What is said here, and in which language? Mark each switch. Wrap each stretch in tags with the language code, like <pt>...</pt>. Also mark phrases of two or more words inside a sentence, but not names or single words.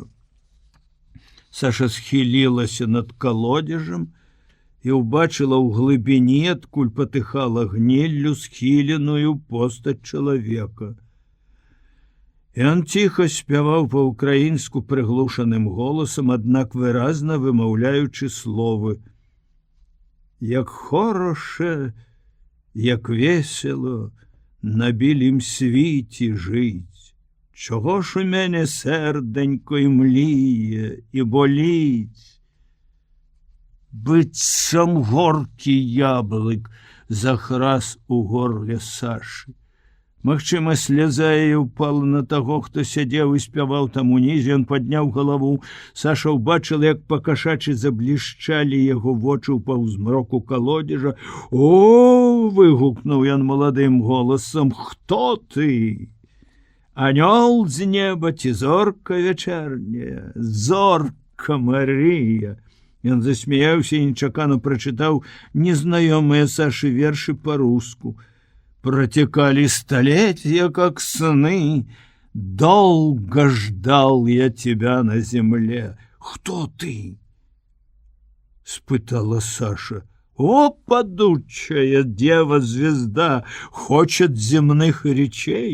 <be>Саша схілілася над калодзежам і ўбачыла ў глыбіні, адкуль патыхала гніллю, схіленую постаць чалавека. Ён ціха спяваў па-ўкраінску прыглушаным голасам, аднак выразна вымаўляючы словы.</be> <uk>Як хороша, як весело на білім світі жить, чого ж у мене серденько і мліє, і боліть.</uk> <be>Быццам горкі яблык захрас у горле Сашы. Магчыма, сляза яе ўпала на таго, хто сядзеў і спяваў там унізе. Ён падняў галаву. Саша ўбачыла, як па-кашачы заблішчалі яго вочы ў паўзмроку калодзежа. О, выгукнуў ён маладым голасам, хто ты? Анёл з неба ці зорка вячэрняя? Зорка Марыя. Ён засмяяўся і нечакана прачытаў незнаёмыя Сашы вершы па-руску.</be> <ru>Протекали столетия, как сны. Долго ждал я тебя на земле. Кто ты?</ru> <be>Спытала Саша.</be> <ru>О, падучая дева-звезда, хочет земных речей.</ru>